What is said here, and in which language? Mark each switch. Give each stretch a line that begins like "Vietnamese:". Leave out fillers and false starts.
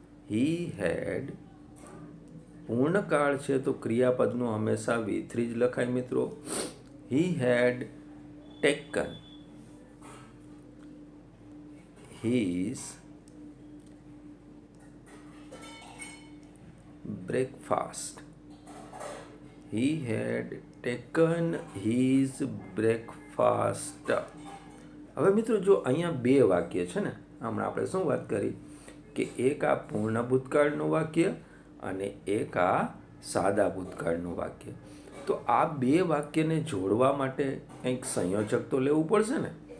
English: He had.
Gujarati: પૂર્ણકાળ છે તો ક્રિયાપદનું હંમેશા V3 જ લખાય મિત્રો.
English: He had taken his breakfast. He had taken his breakfast.
Gujarati: હવે મિત્રો જો અહીંયા બે વાક્ય છે ને, હમણાં આપણે શું વાત કરી કે એક આ પૂર્ણ ભૂતકાળનું વાક્ય અને એક આ સાદા ભૂતકાળનું વાક્ય. તો આ બે વાક્યને જોડવા માટે કંઈક સંયોજક તો લેવું પડશે ને.